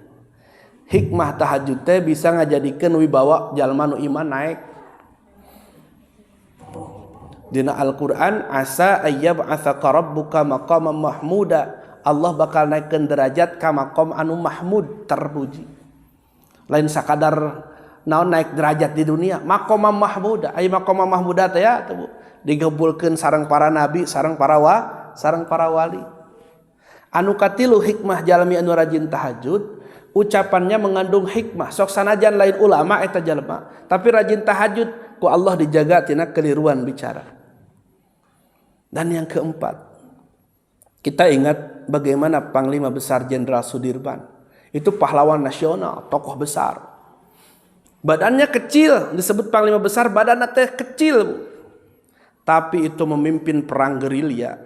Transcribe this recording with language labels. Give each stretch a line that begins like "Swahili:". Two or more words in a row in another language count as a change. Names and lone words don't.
Sundanese: Hikmah tahajud teh bisa ngajadikeun wibawa jalma nu iman naik. Dina Al-Qur'an
Arabic: عسى أن يبعثك ربك مقاماً محموداً.
Sundanese: Allah bakal naikkeun derajat ka maqam anu mahmud terpuji. Lain sakadar naon naik derajat di dunia,
Arabic: مقاماً محموداً.
Sundanese: Ai
Arabic: مقاماً محموداً
Sundanese: teh ya digebulkeun sareng para nabi, sareng para wali. Anu katilu hikmah jalmi anu rajin tahajud,
Indonesian: ucapannya mengandung hikmah.
Sundanese: Sok sanajan lain ulama eta jalma, tapi rajin tahajud ku Allah dijaga tina keliruan bicara.
Indonesian: Dan yang keempat, kita ingat bagaimana Panglima Besar Jenderal Sudirman. Itu pahlawan nasional, tokoh besar. Badannya kecil, disebut Panglima Besar, badannya teh kecil. Tapi itu memimpin perang gerilya.